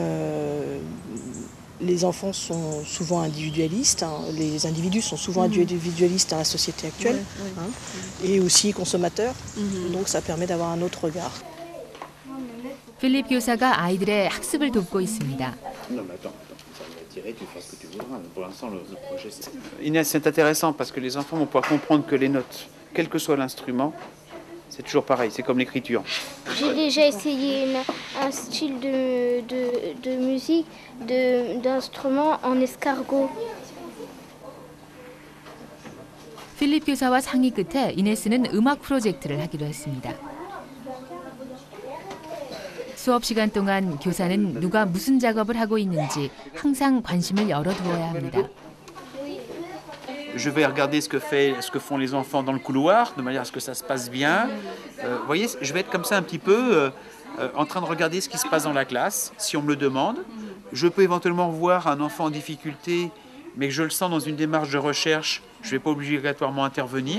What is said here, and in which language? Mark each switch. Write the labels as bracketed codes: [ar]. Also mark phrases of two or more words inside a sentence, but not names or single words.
[fr] les enfants sont souvent individualistes, hein, les individus sont souvent individualistes dans la société actuelle, hein, et aussi consommateurs, donc ça permet d'avoir un autre regard. [ko] 필립 교사가 아이들의 학습을 돕고 있습니다. [fr] Inès, c'est intéressant parce que les enfants vont pouvoir comprendre que les notes, quel que soit l'instrument, c'est toujours pareil, c'est comme l'écriture. J'ai déjà essayé un style de musique, d'instrument en escargot. [ko] 필립 교사와 상의 끝에 이네스는 음악 프로젝트를 하기로 했습니다. 수업 시간 동안 교사는 누가 무슨 작업을 하고 있는지 항상 관심을 열어두어야 합니다. [fr] Je vais regarder ce que font les enfants dans le couloir, de manière à ce que ça se passe bien. Vous voyez, je vais être comme ça un petit peu en train de regarder ce qui se passe dans la classe, si on me le demande. Je peux éventuellement voir un enfant en difficulté, mais que je le sens dans une démarche de recherche, je ne vais pas obligatoirement intervenir.